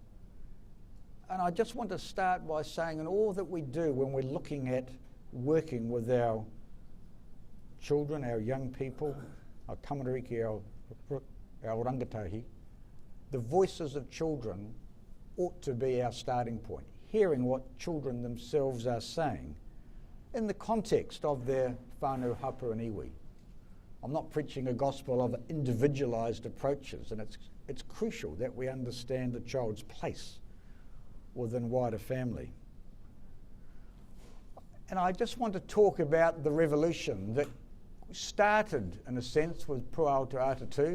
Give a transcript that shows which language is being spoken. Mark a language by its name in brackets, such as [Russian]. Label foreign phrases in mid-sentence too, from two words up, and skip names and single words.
[English] And I just want to start by saying in all that we do when we're looking at working with our children, our young people, our tamariki, our rangatahi, the voices of children ought to be our starting point, hearing what children themselves are saying in the context of their whānau, hapu and iwi. I'm not preaching a gospel of individualised approaches, and it's crucial that we understand the child's place within wider family. And I just want to talk about the revolution that started, in a sense, with Puao Te Atatu.